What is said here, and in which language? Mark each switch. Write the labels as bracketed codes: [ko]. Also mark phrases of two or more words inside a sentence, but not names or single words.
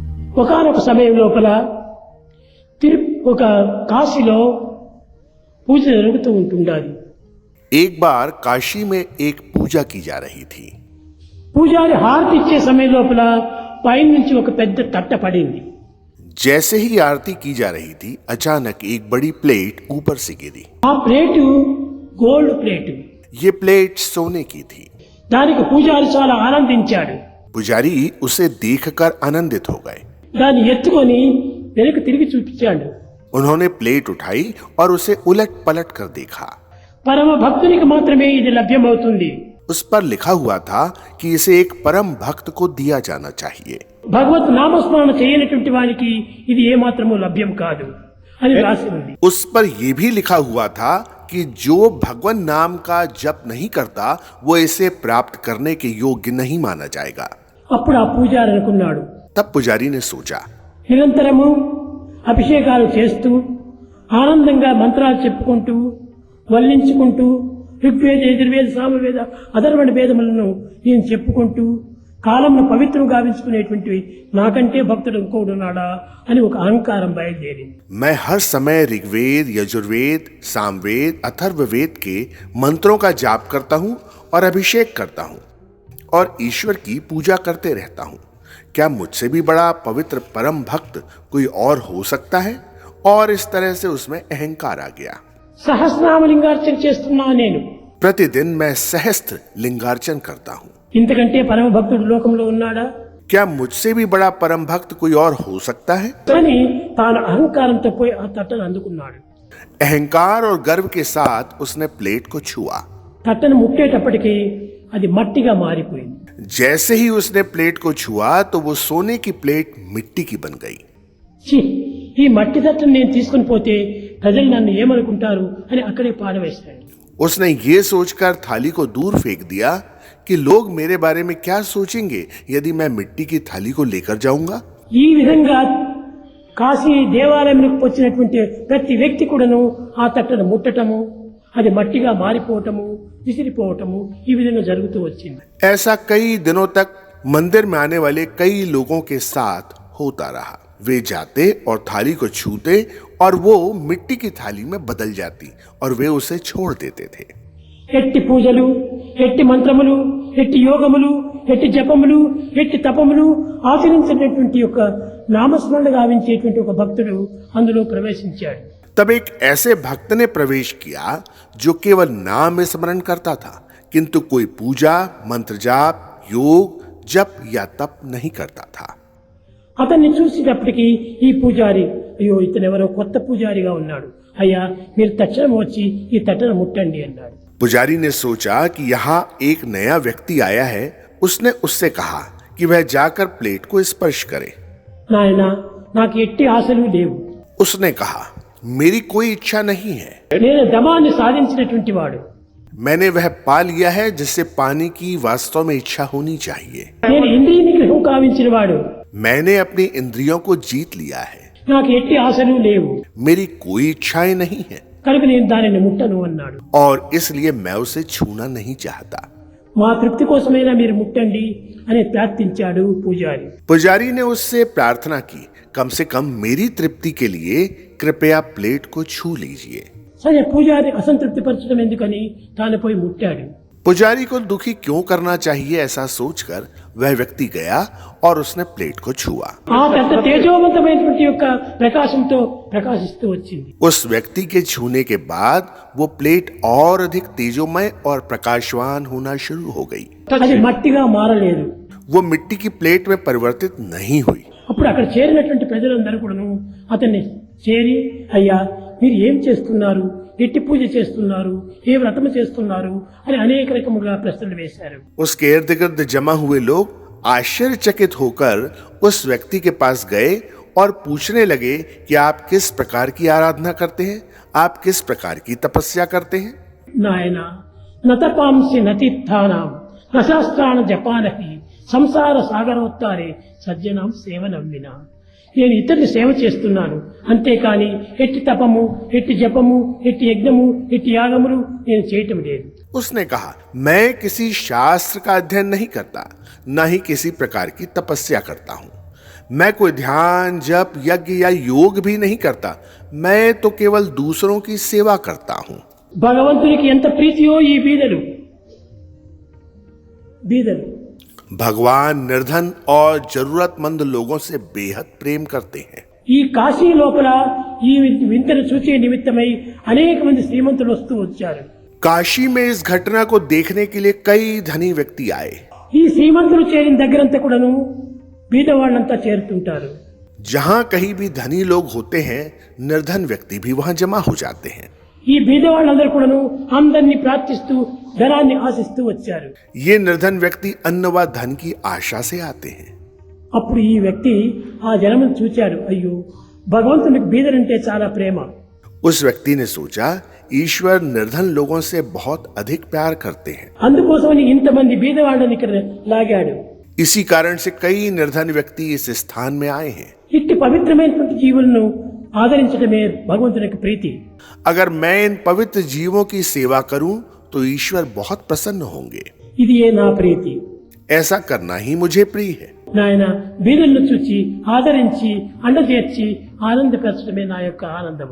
[te] ఒకానొక సమయం లోపల ఒక కాశీలో పూజ జరుగుతూ ఉంటుండాలి. [hi] एक बार काशी में एक पूजा की जा रही थी. [te] పూజారి హారతి ఇచ్చే సమయం లోపల పైన నుంచి ఒక పెద్ద తట్ట పడింది. [hi] जैसे ही आरती की जा रही थी अचानक एक बड़ी प्लेट ऊपर से गिरी. [te] ఆ ప్లేటు [en] gold plate. [hi] ये प्लेट सोने की थी. [te] దానికి పూజారి చాలా ఆనందించాడు. [hi] पुजारी उसे देखकर आनंदित हो गए. [te] దాన్ని ఎత్తుకొని వెనక్కి తిరిగి చూపించాడు. [hi] उन्होंने प्लेट उठाई और उसे उलट पलट कर देखा. [te] పరమ భక్తునికి మాత్రమే ఇది లభ్యమవుతుంది. [hi] उस पर लिखा हुआ था कि इसे एक परम भक्त को दिया जाना चाहिए. [te] భగవత్ నామస్మరణ చేయనటువంటి వారికి ఇది ఏమాత్రమూ లభ్యం కాదు అని రాసి ఉంది. [hi] उस पर यह भी लिखा हुआ था कि जो भगवान नाम का जप नहीं करता वो इसे प्राप्त करने के योग्य नहीं माना जाएगा. [te] అప్పుడు ఆ పూజారి అనుకున్నాడు, [hi] तब पुजारी ने सोचा, [te] నిరంతరము అభిషేకాలు చేస్తూ ఆనందంగా మంత్రాలు చెప్పుకుంటూ వల్లించుకుంటూ ఋగ్వేద యజుర్వేద సామవేద అధర్వణ వేదములను నేను చెప్పుకుంటూ కాలంను పవిత్రం గావించుకునేటువంటి నాకంటే భక్తుడు ఇంకోడున్నాడా అని ఒక అహంకారం బయలుదేరింది. [hi] मैं हर समय ऋग्वेद यजुर्वेद सामवेद अथर्ववेद के मंत्रों का जाप करता हूँ और अभिषेक करता हूँ और ईश्वर की पूजा करते रहता हूँ. क्या मुझसे भी बड़ा पवित्र परम भक्त कोई और हो सकता है? और इस तरह से उसमें अहंकार आ गया. [te] సహస్రనామలింగార్చన చేస్తున్నా నేను. [hi] प्रतिदिन मैं सहस्त्र लिंगार्चन करता हूँ. [te] ఇంతకంటే పరమ భక్తుడు లోకంలో ఉన్నాడా? [hi] क्या मुझसे भी बड़ा परम भक्त कोई और हो सकता है? [te] కానీ తాను అహంకారంతో పోయి ఆ తట్టను అందుకున్నాడు. [hi] अहंकार और गर्व के साथ उसने प्लेट को छुआ. [te] తట్టను ముట్టేటప్పటికి అది మట్టిగా మారిపోయింది. [hi] जैसे ही उसने प्लेट को छुआ तो वो सोने की प्लेट मिट्टी की बन गई. [te] ఛీ, ఈ మట్టి తట్టను నేను తీసుకుని పోతే ప్రజలు నన్ను ఏమనుకుంటారు అని అక్కడే పారవేశాడు. [hi] उसने ये सोचकर थाली को दूर फेंक दिया कि लोग मेरे बारे में क्या सोचेंगे यदि मैं मिट्टी की थाली को लेकर जाऊंगा. [te] ఈ విధంగా కాశీ దేవాలయంలోకి వచ్చినటువంటి ప్రతి వ్యక్తి కూడాను ఆ తట్టను ముట్టటము, అది మట్టిగా మారిపోవటము, విసిరిపోవటము ఈ విధంగా జరుగుతూ వచ్చింది. [hi] ऐसा कई दिनों तक मंदिर में आने वाले कई लोगों के साथ होता रहा. वे जाते और थाली को छूते और वो मिट्टी की थाली में बदल जाती और वे उसे छोड़ देते थे. [te] ఎట్టి పూజలు, ఎట్టి మంత్రములు, ఎట్టి యోగములు, ఎట్టి జపములు, ఎట్టి తపములు ఆచరించినటువంటి యొక్క నామస్మరణ గావించేటువంటి ఒక భక్తుడు అందులో ప్రవేశించాడు. [hi] तब एक ऐसे भक्त ने प्रवेश किया जो केवल नाम स्मरण करता था किंतु कोई पूजा मंत्र जाप योग जप या तप नहीं करता था. [te] అతన్ని చూసేటప్పటికి ఈ పూజారి, అయ్యో ఇతను ఎవరో కొత్త పూజారిగా ఉన్నాడు, అయ్యా మీరు తక్షణం వచ్చి ఈ తట్టను ముట్టండి అన్నాడు. [hi] पुजारी ने सोचा कि यहाँ एक नया व्यक्ति आया है. उसने उससे कहा कि वह जाकर प्लेट को स्पर्श करे. [te] నాయనా, నాకు ఎట్టి ఆశలు లేవు. [hi] उसने कहा, मेरी कोई इच्छा नहीं है. [te] నేను దమాన్ని సాధించినటువంటి వాడు. [hi] मैंने वह पा लिया है जिससे पाने की वास्तव में इच्छा होनी चाहिए. [te] నేను ఇంద్రియ నిగ్రహం కావించిన వాడు. [hi] मैंने अपनी इंद्रियों को जीत लिया है. [te] నాకు ఎట్టి ఆశలు లేవు, [hi] मेरी कोई इच्छाएं नहीं है [te] కనుక నేను దానిని ముట్టను అన్నాడు. [hi] और इसलिए मैं उसे छूना नहीं चाहता. [te] మా తృప్తి కోసమైనా మీరు ముట్టండి అని ప్రార్థించాడు పూజారి. [hi] पुजारी ने उससे प्रार्थना की, कम से कम मेरी तृप्ति के लिए कृपया प्लेट को छू लीजिए. [te] సరే, పూజారి అసంతృప్తి పరచడం ఎందుకని తాను పోయి ముట్టాడు. [hi] पुजारी को दुखी क्यों करना चाहिए ऐसा सोचकर वह व्यक्ति गया और उसने प्लेट को छुआ. [te] ఆ పెద్ద తేజోవంతమైనటువంటి యొక్క ప్రకాశంతో ప్రకాశిస్తూ వచ్చింది. [hi] उस व्यक्ति के छूने के बाद वो प्लेट और अधिक तेजोमय और प्रकाशवान होना शुरू हो गई. [te] అది మట్టిగా మారలేదు. [hi] वो मिट्टी की प्लेट में परिवर्तित नहीं हुई. [te] అప్పుడు అక్కడ చేరినటువంటి ప్రజలందరూ కూడాను అతన్ని చేరి, అయ్యా మీరు ఏం చేస్తున్నారు, ఎట్టి పూజ చేస్తున్నారు, ఏ వ్రతము చేస్తున్నారు అని అనేక రకముగా ప్రశ్నలు వేశారు. [hi] उसके इर्द गिर्द जमा हुए लोग आश्चर्यचकित होकर उस व्यक्ति के पास गए और पूछने लगे कि आप किस प्रकार की आराधना करते हैं, आप किस प्रकार की तपस्या करते हैं. [sa] నాయన నతపాంసి నతీర్థానాం రశాస్త్రాణ జపానహి సంసార సాగరోత్తారే సజ్జనాం సేవనవ్వినా. [te] నేను ఇతరుని సేవ చేస్తున్నాను, అంతేకాని ఎట్టి తపము, ఎట్టి జపము, ఎట్టి యజ్ఞము, ఎట్టి యాగములు నేను చేయటం లేదు. [hi] उसने कहा, मैं किसी शास्त्र का अध्ययन नहीं करता, न ही किसी प्रकार की तपस्या करता हूँ. मैं कोई ध्यान, जप, यज्ञ या योग भी नहीं करता। मैं तो केवल दूसरों की सेवा करता हूं। [te] భగవంతునికి ఎంత ప్రీతియో ఈ బీదలు [hi] भगवान निर्धन और जरूरतमंद लोगों से बेहद प्रेम करते हैं। [te] ఈ కాశీ లోపల ఈ వింతను చూసే నిమిత్తమై అనేక మంది శ్రీమంతులు వస్తూ వచ్చారు. [hi] काशी में इस घटना को देखने के लिए कई धनी व्यक्ति आए। [te] ఈ శ్రీమంతులు చేరిన దగ్గరంతా కూడాను బీదవాళ్ళంతా చేరుతుంటారు. [hi] जहां कहीं भी धनी लोग होते हैं, निर्धन व्यक्ति भी वहां जमा हो जाते हैं। [te] ఈ బీదవాళ్ళందరూ కూడాను అందరినీ ప్రార్థిస్తూ ధనాన్ని ఆశిస్తూ వచ్చారు. [hi] ये निर्धन व्यक्ति अन्न व धन की आशा से आते हैं। [te] అప్పుడు ఈ వ్యక్తి ఆ జనమును చూచాడు. అయ్యో, భగవంతునికి బీదలంటే చాలా ప్రేమ. [hi] उस व्यक्ति ने सोचा, ईश्वर निर्धन लोगों से बहुत अधिक प्यार करते हैं। [te] అందుకోసమని ఇంతమంది బీదవాళ్ళని ఇక్కడ లాగాడు. [hi] इसी कारण से कई निर्धन व्यक्ति इस स्थान में आए हैं। [te] ఇట్టి పవిత్రమైనటువంటి జీవులను ఆదరించడమే భగవంతునికి ప్రీతి. [hi] अगर मैं इन पवित्र जीवों की सेवा करूं तो ईश्वर बहुत प्रसन्न होंगे। [te] ఇది ఏ నా ప్రీతి. [hi] ऐसा करना ही मुझे प्रिय है। [te] నాయన బీదలను చూచి ఆదరించి అండచేర్చి ఆనందపరచడమే నా యొక్క ఆనందము.